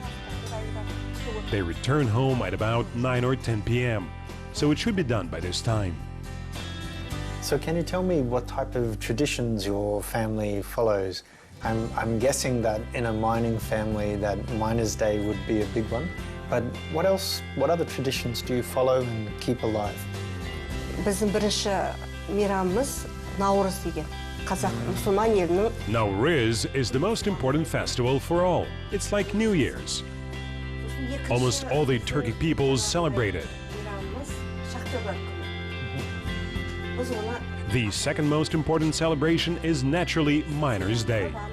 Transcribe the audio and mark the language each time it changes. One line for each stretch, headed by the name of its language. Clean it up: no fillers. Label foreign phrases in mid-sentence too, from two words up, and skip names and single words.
English: They return home at about 9 or 10 p.m., so it should be done by this time. So can you tell me what type of traditions your family follows? I'm guessing that in a mining family that Miners' Day would be a big one. But what else, what other traditions do you follow and keep alive?
Kazakh: Біздің бірінші мейрамымыз Наурыз деген. Қазақ мұсылман елінің.
English: Nowruz is the most important festival for all. It's like New Year's. Almost all the Turkic peoples celebrate it. The second most important celebration is naturally Miners' Day.